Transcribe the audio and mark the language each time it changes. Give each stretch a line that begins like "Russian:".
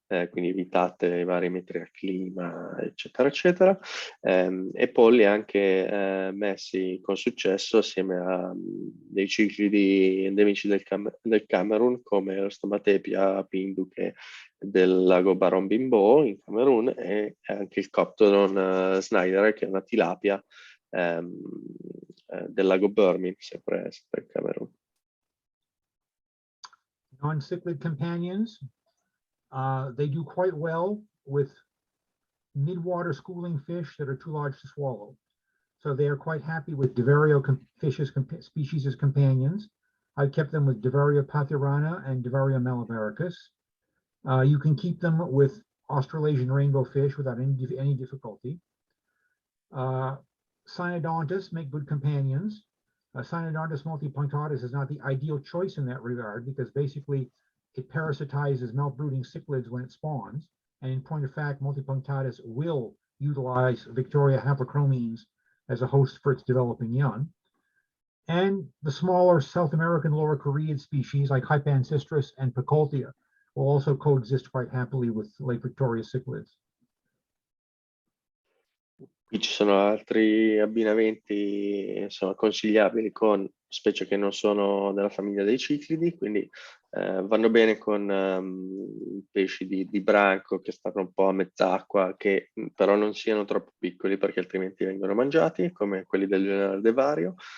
Italian: quindi evitate i vari metri al clima, eccetera, eccetera, e polli anche messi con successo assieme a dei ciclidi endemici del Camerun, come lo Stomatepia pinduche del lago Baron-Bimbo in Camerun e anche il Coptodon snyderae, che è una tilapia del lago Birmin, sempre in Camerun.
English: Non-cichlid companions, they do quite well with mid-water schooling fish that are too large to swallow. So they are quite happy with Diverio species as companions. I've kept them with Diverio pathurana and Diverio malabaricus. You can keep them with Australasian rainbow fish without any difficulty. Cynodontus make good companions. Cynodontus multipunctatus is not the ideal choice in that regard because basically it parasitizes mouth-brooding cichlids when it spawns. And in point of fact, multipunctatus will utilize Victoria haplochromines as a host for its developing young. And the smaller South American Lower Korean species like Hypancistris and Picoltia will also coexist quite happily with Lake Victoria cichlids.
Italian: Qui ci sono altri abbinamenti insomma, consigliabili con specie che non sono della famiglia dei ciclidi, quindi vanno bene con pesci di branco che stanno un po' a mezz'acqua, che però non siano troppo piccoli perché altrimenti vengono mangiati, come quelli del genere Devario.